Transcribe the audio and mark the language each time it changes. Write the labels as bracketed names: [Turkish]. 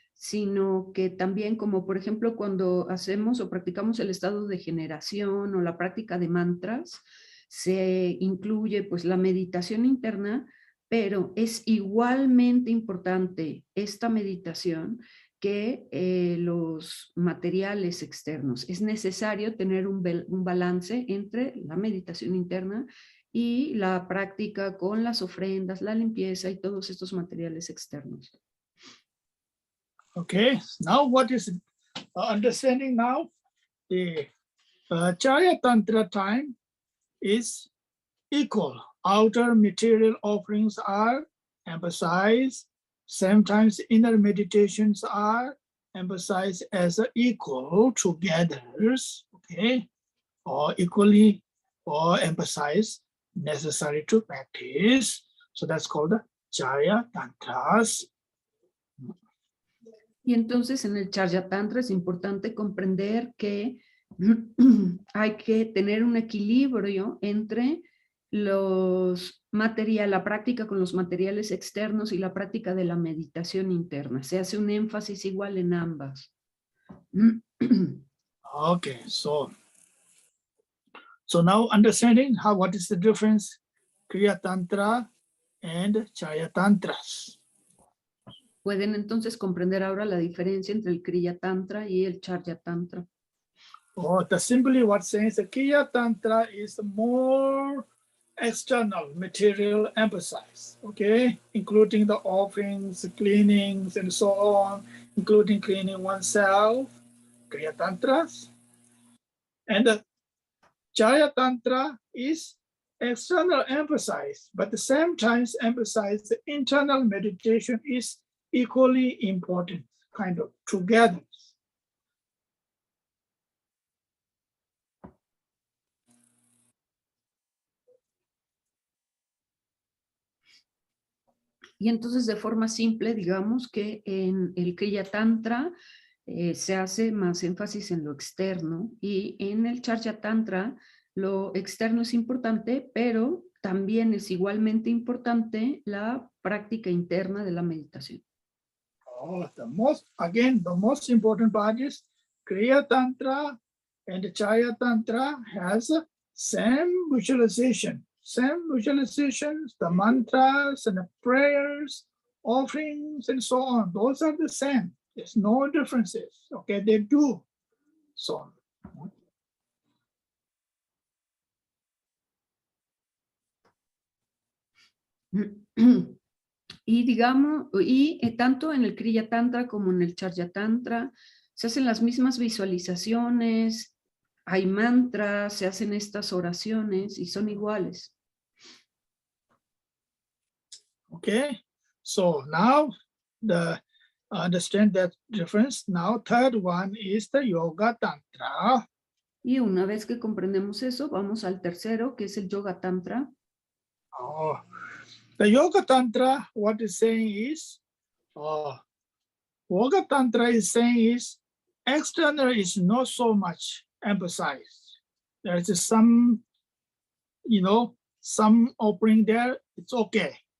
[Spanish] sino que también, como por ejemplo cuando hacemos o practicamos el estado de generación o la práctica de mantras, se incluye pues la meditación interna, pero es igualmente importante esta meditación que los materiales externos. Es necesario tener un balance entre la meditación interna y la práctica con las ofrendas, la limpieza y todos estos materiales externos. [English] Okay, now what is understanding now? The Charya Tantra time is equal. Outer material offerings are emphasized. Sometimes inner meditations are emphasized as equal together, okay, or equally or emphasized necessary to practice. So that's called the Charya Tantras. [Spanish] Y entonces en el Charya Tantra es importante comprender que hay que tener un equilibrio entre la práctica con los materiales externos y la práctica de la meditación interna. Se hace un énfasis igual en ambas. [English] Okay, so now understanding what is the difference Kriya Tantra and Charya Tantras. [Spanish] Pueden entonces comprender ahora la diferencia entre el Kriya Tantra y el Charya Tantra. [English] Oh, simply what says the Kriya Tantra is more external material emphasis, okay, including the offerings, cleanings, and so on, including cleaning oneself, Kriya Tantras. And the Charya Tantra is external emphasis, but at the same time emphasize the internal meditation is equally important, kind of together. [Spanish] Y entonces de forma simple, digamos que en el Kriya Tantra se hace más énfasis en lo externo y en el Charya Tantra lo externo es importante, pero también es igualmente importante la práctica interna de la meditación. [English] Oh, the most important part is Kriya Tantra and Charya Tantra has the same visualization, the mantras and the prayers, offerings, and so on. Those are the same. There's no differences. Okay, they do so. [Spanish] Y digamos, tanto en el Kriya Tantra como en el Charya Tantra se hacen las mismas visualizaciones, hay mantras, se hacen estas oraciones y son iguales. [English] Okay, so now understand that difference. Now third one is the Yoga Tantra. [Spanish] Y una vez que comprendemos eso, vamos al tercero, que es el Yoga Tantra. [English] Oh, the Yoga Tantra, what is saying is, Yoga Tantra is saying is, external is not so much emphasized. There is some, some offering there, it's okay.